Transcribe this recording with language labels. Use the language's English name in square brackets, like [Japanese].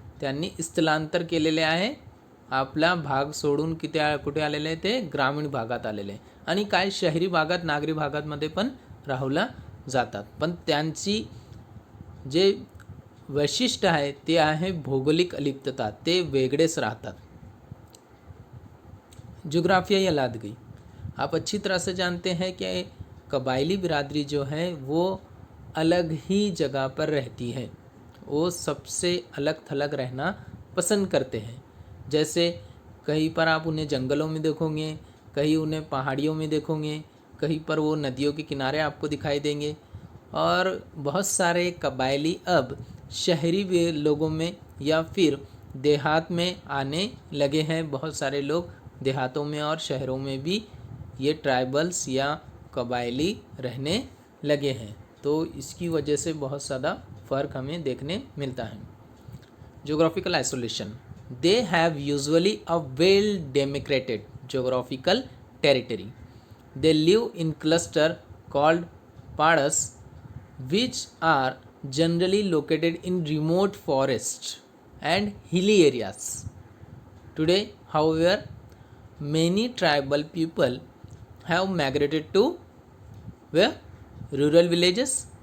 [Marathi] त्यांनी स्थलांतर केलेले आहे. आपला भाग सोडून कुठे आलेले आहे? ते ग्रामीण भागात आलेले आहे. आणि काही शहरी भागात, नागरी भागांमध्ये पण राहूला जातात. पण त्यांची जे वैशिष्ट्य आहे ते आहे भौगोलिक अलिप्तता. ते वेगळेच राहतात. [Hindi] जोग्राफियाई अलहदगी. आप अच्छी तरह से जानते हैं कि कबायली बिरादरी जो है वो अलग ही जगह पर रहती है. वो सबसे अलग थलग रहना पसंद करते हैं. जैसे कहीं पर आप उन्हें जंगलों में देखोगे, कहीं उन्हें पहाड़ियों में देखोगे, कहीं पर वो नदियों के किनारे आपको दिखाई देंगे. और बहुत सारे कबायली अब शहरी लोगों में या फिर देहात में आने लगे हैं. बहुत सारे लोग देहातों में और शहरों में भी ये ट्राइबल्स या कबायली रहने लगे हैं. तो इसकी वजह से बहुत ज़्यादा फ़र्क हमें देखने मिलता है. [English] Geographical isolation. They have usually a well demarcated geographical territory. They live in cluster called paras which are generally located in remote forests and hilly areas. Today, however, many tribal people have migrated to where? Rural villages